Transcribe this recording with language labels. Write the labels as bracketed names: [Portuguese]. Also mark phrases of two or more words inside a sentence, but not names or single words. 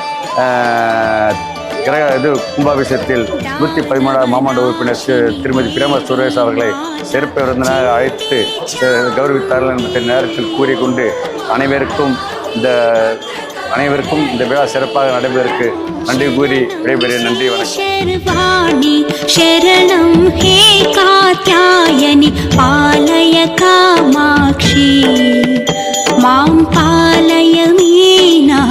[Tamil] கும்பாபிஷேகத்தில் 113வது மாமன்ற உறுப்பினர் திருமதி பிரேம சுரேஷ் அவர்களை சிறப்பு விருந்தினராக அழைத்து கௌரவித்தார்கள் என்ற நேரத்தில் கூறிக்கொண்டு அனைவருக்கும் இந்த விழா சிறப்பாக நடைபெறுவதற்கு நன்றி கூறி விடைபெறுகிறேன். நன்றி, வணக்கம். [Sanskrit] शरणं हे कात्यायनि पालय कामाक्षी मां पालय मीना